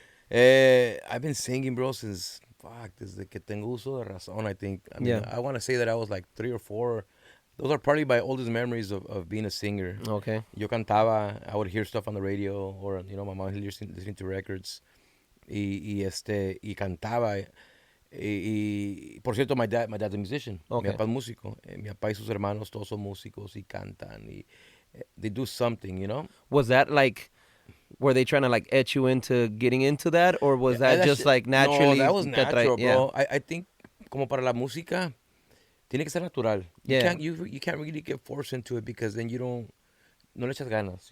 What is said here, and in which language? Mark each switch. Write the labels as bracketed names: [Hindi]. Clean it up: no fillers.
[English] I've been singing, bro, since, [Spanish] desde que tengo uso de razón, [English] I think. I want to say that I was like 3 or 4. Those are probably my oldest memories of being a singer. Okay. [Spanish] Yo cantaba, [English] I would hear stuff on the radio, or, my mom listening to records, [Spanish] y cantaba. Y por cierto, [English] my dad's a musician. Okay. [Spanish] Mi papá es músico. Mi papá y sus hermanos todos son músicos y cantan. [English] Y they do something, Was that like, were they trying to like etch you into getting into that, or was that just like naturally? No, that was natural, bro. I think [Spanish] como para la música, tiene que ser natural. [English] You can't really get forced into it, because then [Spanish] no le echas ganas,